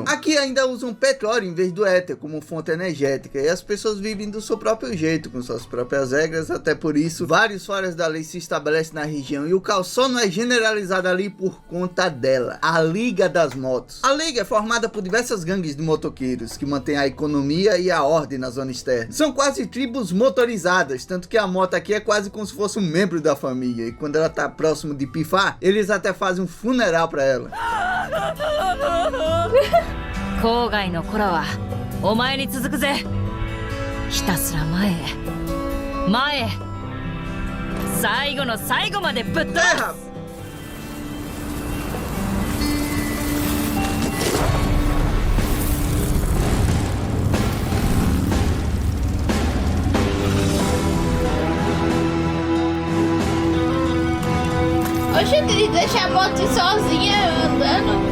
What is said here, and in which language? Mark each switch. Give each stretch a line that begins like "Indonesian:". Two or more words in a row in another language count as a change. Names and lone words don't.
Portuguese: Aqui ainda usam petróleo em vez do éter como fonte energética e as pessoas vivem do seu próprio jeito, com suas próprias regras, até por isso vários foras da lei se estabelecem na região e o caos só não é generalizado ali por conta dela, a Liga das Motos. A Liga é formada por diversas gangues de motoqueiros que mantêm a economia e a ordem na zona externa. São quase tribos motorizadas, tanto que a moto aqui é quase como se fosse um membro da família e quando ela tá próximo de pifar, eles até fazem um funeral pra ela.
Japanese: 郊外の子らはお前に続くぜ。ひたすら前へ前へ、最後の最後までぶっ飛ばす。
Portuguese: Oxe, ele deixa a moto sozinha andando.